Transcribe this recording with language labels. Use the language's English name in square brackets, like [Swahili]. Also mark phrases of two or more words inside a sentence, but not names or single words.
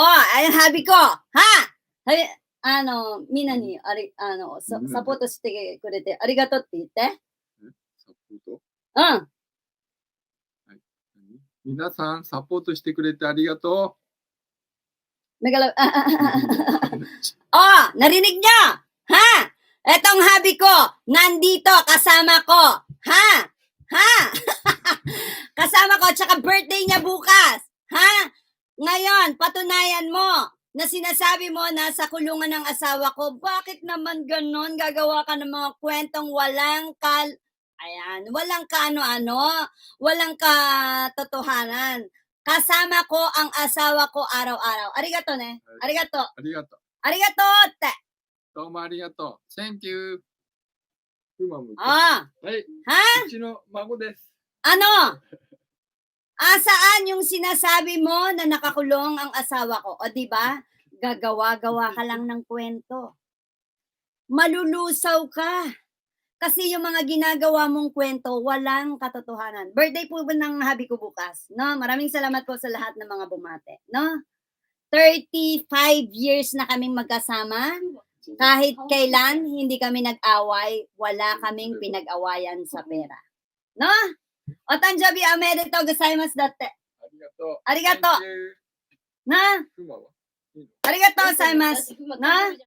[Japanese] ハビコはみんなにサポートしてくれてありがとうって言って。サポート？うん。皆さん、サポートしてくれてありがとう。 [Filipino] Narinig niyo? Ha? Etong hubby ko, nandito, kasama ko. Ha? Ha? Kasama ko, tsaka birthday niya bukas. Ha? Ngayon, patunayan mo na sinasabi mo na sa kulungan ng asawa ko. Bakit naman ganon? Gagawa ka ng mga kwentong walang walang kaano-ano, walang katotohanan. Kasama ko ang asawa ko araw-araw. [Japanese] ありがとうね。ありがとう. Arigato. Arigato って。どうもありがとう。 [English] Thank you. [Japanese] はい。うちの孫です。 [Filipino] Saan yung sinasabi mo na nakakulong ang asawa ko? O diba? Gagawa-gawa ka lang ng kwento. Malulusaw ka. Kasi yung mga ginagawa mong kwento, walang katotohanan. Birthday po ba ng hubby ko bukas? No? Maraming salamat po sa lahat ng mga bumate. No? 35 years na kaming magkasama. Kahit kailan, hindi kami nag-away. Wala kaming pinag-awayan sa pera. [Japanese] No? お誕生日おめでとうございますだって. Arigato. Na? ありがとうございます. Na?